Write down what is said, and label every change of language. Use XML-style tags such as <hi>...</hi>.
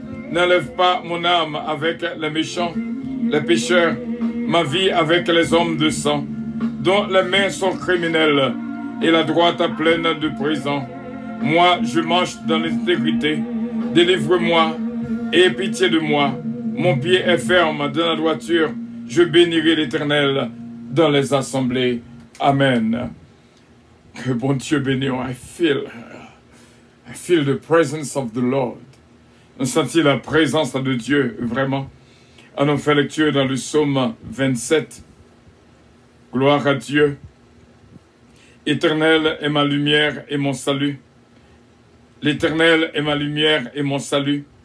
<fr>N'enlève pas mon âme avec les méchants, les pécheurs, ma vie avec les hommes de sang, dont les mains sont criminelles et la droite pleine de présents. Moi, je marche dans l'intégrité. Délivre-moi et aie pitié de moi. Mon pied est ferme dans la droiture. Je bénirai l'Éternel dans les assemblées. Amen. Que bon Dieu bénisse.</fr> <en>I feel the presence of the Lord.</en> <fr>On sentit la présence de Dieu, vraiment. On a fait lecture dans le psaume 27. Gloire à Dieu. Éternel est ma lumière et mon salut. L'Éternel est ma lumière et mon salut.</fr>